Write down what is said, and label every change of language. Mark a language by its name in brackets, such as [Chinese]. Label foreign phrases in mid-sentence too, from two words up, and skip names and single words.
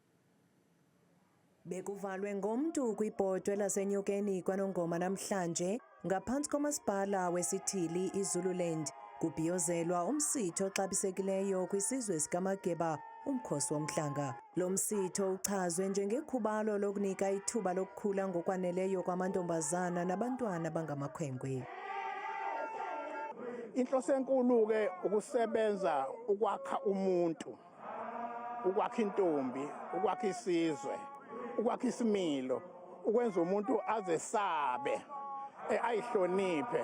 [Xhosa] Bekuvalwe ngomntu kwibhodwe lasenyokeni kwaNongoma namhlanje ngaphansi komasipala wesithili iZululand. Kubhiyozelwa umsitho oxabisekileyo kwisizwe sikaMageba, umkhosi womhlanga. Lo msitho uchazwe njengekhubalo lokunika ithuba lokukhula ngokwaneleyo kwamantombazana nabantwana bangamakhwenkwe. [Zulu] Inhloso enkulu ke ukusebenza ukwakha umuntu, ukwakha intombi, ukwakha isizwe, ukwakha isimilo, ukwenza umuntu azesabe, ayihloniphe.